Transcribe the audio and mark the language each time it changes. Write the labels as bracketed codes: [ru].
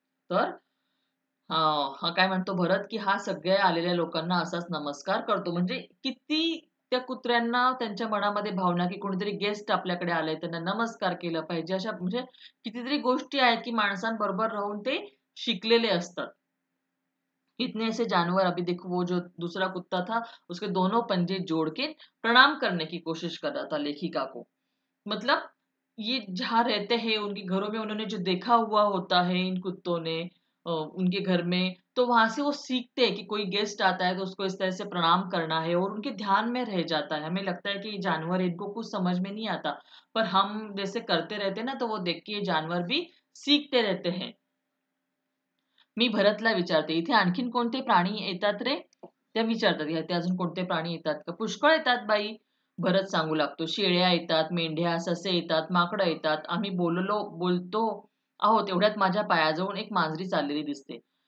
[mr] तर हा काय म्हणतो भरत, की हा सगळ्या आलेल्या लोकांना असाच नमस्कार करतो. म्हणजे किती त्या कुत्र्यांना त्यांच्या मनामध्ये भावना, की कोणीतरी गेस्ट आपल्याकडे आलंय, त्यांना नमस्कार केलं पाहिजे. अशा म्हणजे कितीतरी गोष्टी आहेत, की माणसांबरोबर राहून ते शिकलेले असतात. [hi] इतने ऐसे जानवर अभी देखो वो जो दूसरा कुत्ता था, उसके दोनों पंजे जोड़ के प्रणाम करने की कोशिश कर रहा था लेखिका को. मतलब ये जहाँ रहते हैं उनके घरों में उन्होंने जो देखा हुआ होता है इन कुत्तों ने उनके घर में, तो वहां से वो सीखते हैं कि कोई गेस्ट आता है तो उसको इस तरह से प्रणाम करना है और उनके ध्यान में रह जाता है. हमें लगता है कि ये जानवर इनको कुछ समझ में नहीं आता, पर हम जैसे करते रहते हैं ना तो वो देख के ये जानवर भी सीखते रहते हैं. [mr] मी भरतला विचारते, "इथे आणखीन कोणते प्राणी येतात रे?" त्या विचारतात, "इथे अजून कोणते प्राणी येतात का?" "पुष्कळ येतात बाई." भरत सांगू लागतो, "शेळ्या येतात, मेंढ्या, ससे येतात, माकडं येतात. आम्ही बोलतो आहोत तेवढ्यात माझ्या पायाजवळून एक मांजरी चाललेली दिसते."